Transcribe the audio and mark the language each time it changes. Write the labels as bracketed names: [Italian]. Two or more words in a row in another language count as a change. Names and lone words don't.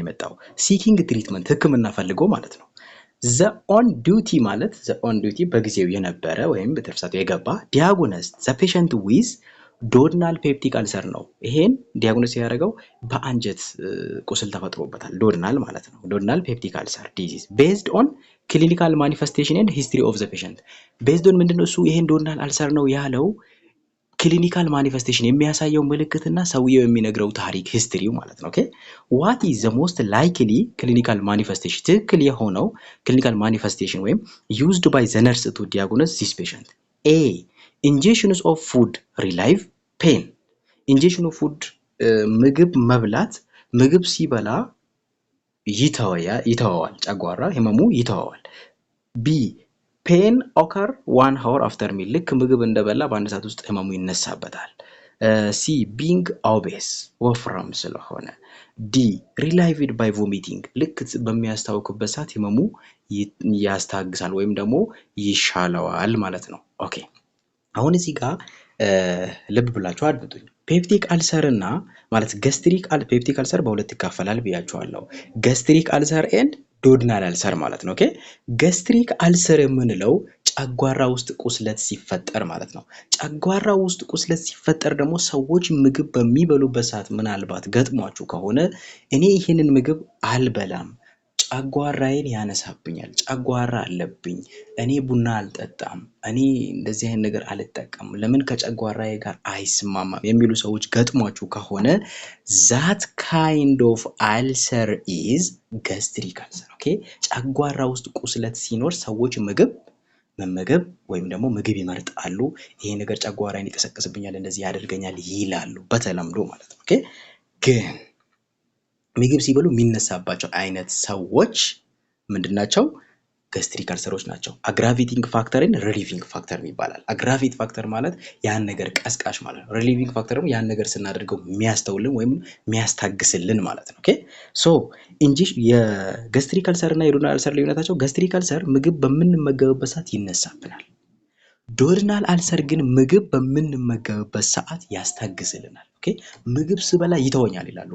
[English] የመጣው seeking treatment [Amharic] ህክምና ፈልጎ ማለት ነው [English] the on duty ማለት the on duty [Amharic] በጊዜው የነበረ ወይም በተርሳቱ የገባ [English] diagnosed the patient with duodenal peptic [Amharic] ulcer ነው ይሄን ዲያግኖስ ያደረገው በአንጀት ቁስል ተፈጥሮበታል duodenal ማለት ነው [English] duodenal peptic ulcer disease based on clinical manifestation and history of the patient based on [Amharic] ምንድነው እሱ ይሄን [English] duodenal ulcer [Amharic] ነው ያለው [English] clinical manifestation [Amharic] የሚያሳየው ምልክትና ሰውየው የሚነግረው ታሪክ [English] history [Amharic] ማለት ነው ኦኬ [English] what is the most likely clinical manifestation [Amharic] ትክክል የሆነው [English] clinical manifestation ወይም used by the nurse to diagnose this patient A injections of food relieve pain injection of food [Amharic] ምግብ መብላት ምግብ ሲበላ ይተዋዋል ጨጓራ ህመሙ ይተዋዋል [English] B pain occur 1 hour after meal [Amharic] ልክ ምግብ እንደበላ በአንድ ሰዓት ውስጥ ህመሙ ይነሳበታል [English] C being obese [Amharic] ወፍራም ስለሆነ [English] D relieved by vomiting [Amharic] ልክ በሚያስታውክበት ሰዓት ህመሙ ያስታግሳል ወይም ደግሞ ይሻለዋል ማለት ነው ኦኬ አሁን እዚህ ጋር ልብ ብላችሁ አድምጡኝ [English] peptic ulcer [Amharic] እና ማለት [English] peptic ulcer [Amharic] በሁለት ይከፈላል ብያችኋለሁ [English] gastric ulcer and duodenal ulcer [Amharic] ማለት ነው ኦኬ gastric ulcer የምንለው ጨጓራ ውስጥ ቁስለት ሲፈጠር ማለት ነው ጨጓራ ውስጥ ቁስለት ሲፈጠር ደግሞ ሰዎች ምግብ በሚበሉበት ሰዓት ምናልባት ገጥሟችሁ ከሆነ እኔ ይሄንን ምግብ አልበላም ጨጓራዬን ያነሳብኛል ጨጓራ አለብኝ እኔ ቡና አልጠጣም እኔ እንደዚህ አይነት ነገር አልጠቀም ለምን ከጨጓራዬ ጋር አይስማማም የሚሉ ሰዎች ገጥሟችሁ ከሆነ [English] that kind of ulcer is gastric ulcer [Amharic] ኦኬ ጨጓራ ውስጥ ቁስለት ሲኖር ሰዎች ምግብ መመገብ ወይም ደግሞ ምግብ ይመርጣሉ ይሄ ነገር ጨጓራዬን ይቀሰቅስብኛል እንደዚህ ያደርገኛል ይላሉ በተለምዶ ማለት ነው ኦኬ ግን ምግብ ሲበሉ የሚነሳባቸው አይነት ሰዎች ምንድናቸው gastric ulceሮች ናቸው [English] aggravating factor and relieving factor [Amharic] ይባላል [English] aggravate factor [Amharic] ማለት ያን ነገር ቀስቃሽ ማለት ነው [English] relieving factor [Amharic] ደግሞ ያን ነገር ስናደርገው የሚያስተውልን ወይም የሚያስታግስልን ማለት ነው [English] okay so [Amharic] እንጂ የጋስትሪክ አልሰር እና የዱኦደናል አልሰር ልዩነታቸው [English] gastric ulcer [Amharic] ምግብ በምንመገብበት ሰዓት ይነሳብናል [English] duodenal ulcer [Amharic] ግን ምግብ በምንመገብበት ሰዓት ያስታግስልናል ኦኬ ምግብ ስበላ ይተወኛል ይላሉ